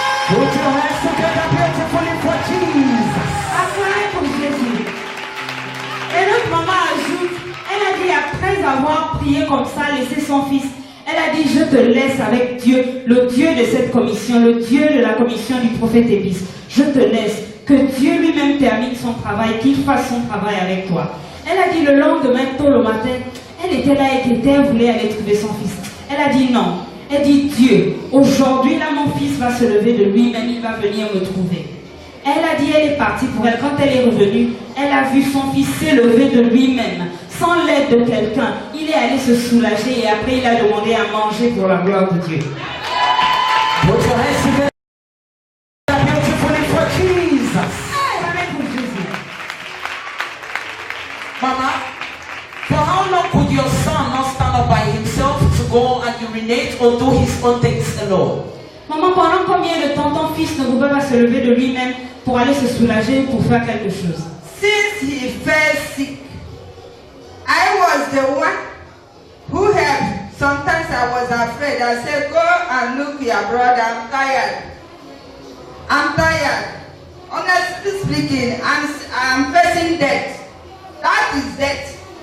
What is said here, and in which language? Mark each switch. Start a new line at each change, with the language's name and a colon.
English: Put your hands together beautifully for Jesus.
French: Acclamez pour Jésus. Et notre maman ajoute, elle a dit après avoir prié comme ça, laissé son fils, elle a dit, je te laisse avec Dieu, le Dieu de cette commission, le Dieu de la commission du prophète Ébis. Je te laisse, que Dieu lui-même termine son travail, qu'il fasse son travail avec toi. Elle a dit le lendemain, tôt le matin, elle était là et elle voulait aller trouver son fils. Elle a dit non. Elle dit, Dieu, aujourd'hui là mon fils va se lever de lui-même, il va venir me trouver. Elle a dit, elle est partie pour elle. Quand elle est revenue, elle a vu son fils s'élever de lui-même, sans l'aide de quelqu'un. Il est allé se soulager et après il a demandé à manger pour la gloire de Dieu.
English: Put your hands together beautifully for Jesus.
French: Acclamez pour Jésus.
English: Mama, for how long could your son not stand up by himself to go urinate or do his own things alone?
French: Maman, pendant combien de temps ton fils ne pouvait pas se lever de lui-même pour aller se soulager ou pour faire quelque chose?
English: Since he fell sick, I was the one who helped. Sometimes I was afraid. I said, go and look your brother. I'm tired. I'm tired. Honestly speaking, I'm facing death. That is death.